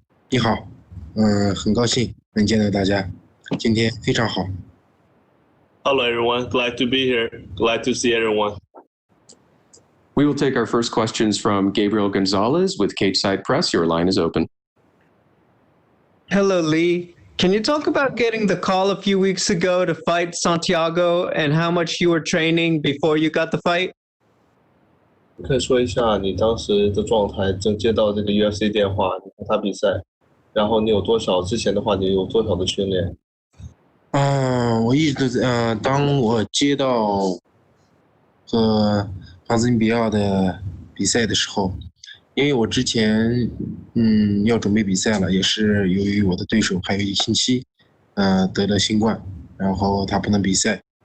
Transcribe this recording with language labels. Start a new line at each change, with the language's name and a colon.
Chinese: 你好，很高兴能见到大家，今天非常好。
English: Hello everyone, glad to be here. Glad to see everyone. We will take our first questions from Gabriel Gonzalez with Cageside Press. Your line is open. Hello, Lee. Can you talk about getting the call a few weeks ago to fight Santiago and how much you were training before you got the fight?
Chinese: 可以说一下你当时的状态，正接到这个 UFC 电话，你和他比赛，然后你有多少？之前的话，你有多少的训练？我一直都在，当我接到和庞兹尼比奥的比赛的时候，因为我之前要准备比赛了，也是由于我的对手还有1个星期得了新冠，然后他不能比赛。